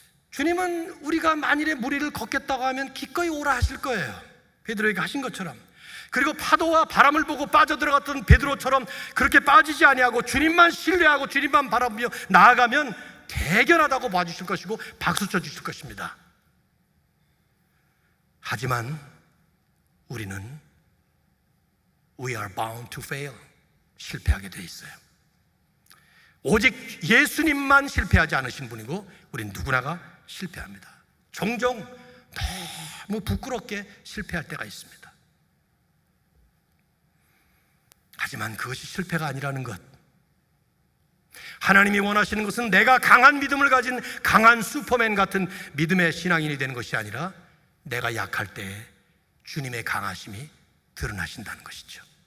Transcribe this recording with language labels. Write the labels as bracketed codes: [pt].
[ko] 주님은 우리가 만일에 물 위를 걷겠다고 하면 기꺼이 오라 하실 거예요. 베드로에게 하신 것처럼. 그리고 파도와 바람을 보고 빠져들어갔던 베드로처럼 그렇게 빠지지 아니하고 주님만 신뢰하고 주님만 바라보며 나아가면 대견하다고 봐주실 것이고 박수 쳐주실 것입니다. 하지만 우리는 [en] We are bound to fail. [ko] 실패하게 돼 있어요. 오직 예수님만 실패하지 않으신 분이고 우린 누구나가 실패합니다. 종종 너무 부끄럽게 실패할 때가 있습니다. 하지만 그것이 실패가 아니라는 것, 하나님이 원하시는 것은 내가 강한 믿음을 가진 강한 슈퍼맨 같은 믿음의 신앙인이 되는 것이 아니라 내가 약할 때 주님의 강하심이 드러나신다는 것이죠.